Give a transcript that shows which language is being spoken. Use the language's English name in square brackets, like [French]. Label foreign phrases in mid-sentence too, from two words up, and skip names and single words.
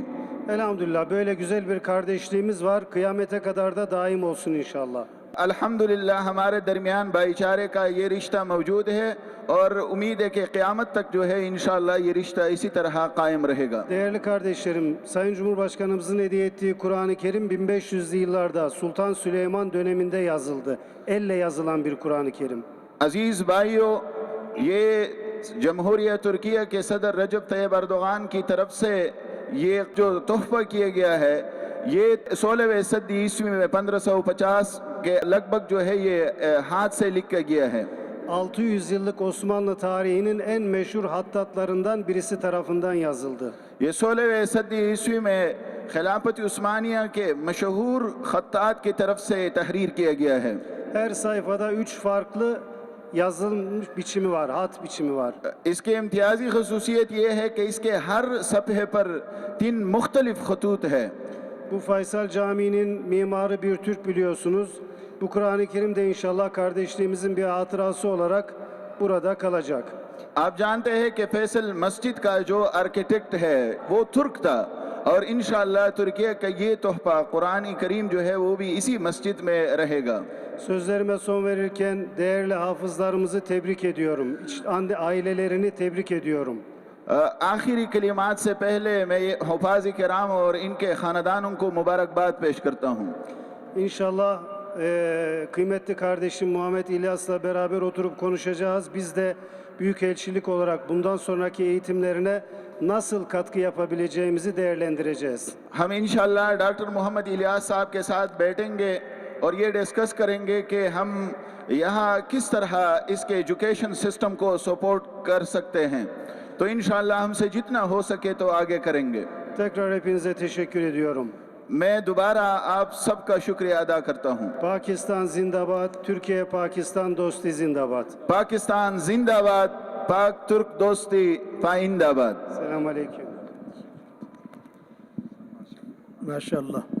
[Turkish] Elhamdülillah böyle güzel bir kardeşliğimiz var. Kıyamete kadar da daim olsun inşallah. [Urdu] الحمدللہ ہمارے درمیان بھائی چارے کا یہ رشتہ موجود ہے اور امید ہے کہ قیامت تک جو ہے ان شاء اللہ یہ رشتہ اسی طرح قائم رہے گا. [Turkish] Değerli kardeşlerim, Sayın Cumhurbaşkanımızın hediye ettiği Kur'an-ı Kerim 1500'lü yıllarda Sultan Süleyman döneminde yazıldı. Elle yazılan bir Kur'an-ı Kerim. [Urdu] عزیز بھائیو، یہ جمہوریہ ترکیہ کے صدر رجب طیب اردوان کی طرف سے یہ جو تحفہ کیا گیا ہے یہ 16ویں صدی عیسوی میں 1550 کے لگ بھگ جو ہے یہ ہاتھ سے لکھا گیا ہے. [Turkish] 600 yıllık Osmanlı tarihinin en meşhur hattatlarından birisi tarafından yazıldı. [Urdu] یہ 16ویں صدی عیسوی میں خلافت عثمانیہ کے مشہور خطاط کی طرف سے تحریر کیا گیا ہے. [Turkish] Her sayfada 3 farklı yazılmış biçimi var, hat biçimi var. [Urdu] اس کی امتیازی خصوصیت یہ ہے کہ اس کے ہر صفحے پر 3 مختلف خطوط ہے. [Turkish] Bu Faysal Camii'nin mimarı bir Türk biliyorsunuz. Bu Kur'an-ı Kerim de inşallah kardeşliğimizin bir hatırası olarak burada kalacak. [Urdu] آپ جانتے ہیں کہ فیصل مسجد کا جو آرکیٹیکٹ ہے وہ ترک تھا اور ان شاء اللہ ترکیہ کا یہ تحفہ قرآن کریم جو ہے وہ بھی اسی مسجد میں رہے گا. [Turkish] Sözlerime son verirken değerli hafızlarımızı tebrik ediyorum. Ailelerini tebrik ediyorum. [Urdu] آخری کلمات سے پہلے میں یہ حفاظ کرام اور ان کے خاندانوں کو مبارکباد پیش کرتا ہوں. [Turkish] İnşallah kıymetli kardeşim Muhammed İlyas'la beraber oturup konuşacağız. Biz de büyükelçilik olarak bundan sonraki eğitimlerine nasıl katkı yapabileceğimizi değerlendireceğiz. [Urdu] ہم ان شاء اللہ ڈاکٹر محمد الیاس صاحب کے ساتھ بیٹھیں گے اور یہ ڈسکس کریں گے کہ ہم یہاں کس طرح اس کے [English] education system [Urdu] کو سپورٹ کر سکتے ہیں. تو ان شاء اللہ ہم سے جتنا ہو سکے تو آگے کریں گے. [Turkish] Tekrar hepinize teşekkür ediyorum. [Urdu] میں دوبارہ آپ سب کا شکریہ ادا کرتا ہوں. پاکستان زندہ باد، ترکیہ پاکستان دوستی زندہ باد. پاکستان زندہ باد، پاک ترک دوستی پائندہ باد. [Turkish] Selamun aleyküm. [Urdu] ماشاءاللہ.